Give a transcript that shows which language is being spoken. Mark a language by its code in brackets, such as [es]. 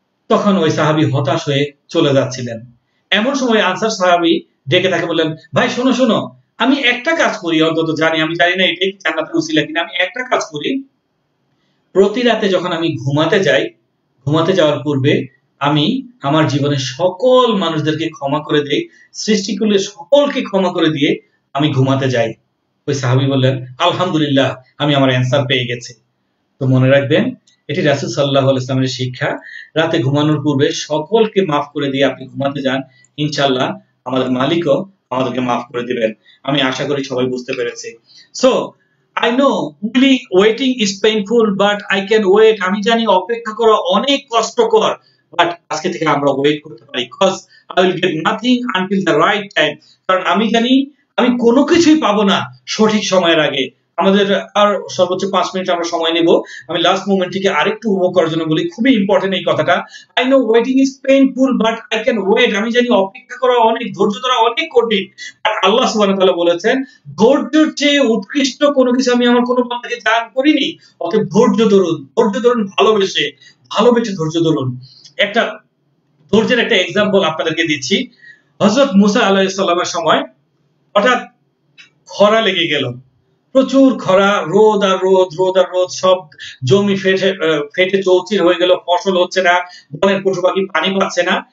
[bn] তখন ওই সাহাবী হতাশ হয়ে চলে যাচ্ছিলেন। এমন সময় আনসার সাহাবী ডেকে তাকে বললেন, ভাই শোনো শোনো, আমি একটা কাজ করি, অন্তত জানি, আমি জানি না এটাই জান্নাতের উসিলা কিনা, আমি একটা কাজ করি, প্রতি রাতে যখন আমি ঘুমাতে যাই, ঘুমাতে যাওয়ার পূর্বে আমি আমার জীবনের সকল মানুষদেরকে ক্ষমা করে দেই, সৃষ্টিকুলের সকলকে ক্ষমা করে দিয়ে আমি ঘুমাতে যাই। ওই সাহাবী বললেন, আলহামদুলিল্লাহ, আমি আমার অ্যান্সার পেয়ে গেছি। তো মনে রাখবেন, এটি রাসূল সাল্লাল্লাহু আলাইহি ওয়াসাল্লামের শিক্ষা। রাতে ঘুমানোর পূর্বে সকলকে মাফ করে দিয়ে আপনি ঘুমাতে যান, ইনশাআল্লাহ আমাদের মালিকও আমাদেরকে মাফ করে দিবেন। আমি আশা করি সবাই বুঝতে পেরেছি। [en] So I know really waiting is painful, but I can wait. [bn] আমি জানি অপেক্ষা করা অনেক কষ্টকর, বাট আজকে থেকে আমরা ওয়েট করতে পারি, [en] because I will get nothing until the right time. [bn] কারণ আমি জানি আমি কোনো কিছুই পাবো না সঠিক সময়ের আগে। আমাদের আর সর্বোচ্চ 5 মিনিট আমরা সময় নেব। আমি লাস্ট মোমেন্টটিকে আরেকটু উপভোগ করার জন্য বলি, খুবই ইম্পর্টেন্ট এই কথাটা। [en] I know waiting is painful, but I can wait. [bn] আমি জানি অপেক্ষা করা অনেক, ধৈর্য ধরা অনেক কঠিন, আর আল্লাহ সুবহানাহু ওয়া তাআলা বলেছেন, ধৈর্যের চেয়ে উৎকৃষ্ট কোনো কিছু আমি আমার কোনো বান্দাকে দান করিনি, অতএব ধৈর্য ধরুন, ভালোবেসে ধৈর্য ধরুন। একটা ধৈর্যের একটা এক্সাম্পল আপনাদেরকে দিচ্ছি। হযরত মুসা আলাইহিস সালামের সময় হঠাৎ খরা লেগে গেল, প্রচুর খরা, রোদ আর রোদ, সব জমি ফেটে চৌচির হয়ে গেল, ফসল হচ্ছে না, বনের পশু পাখি পানি পাচ্ছে না।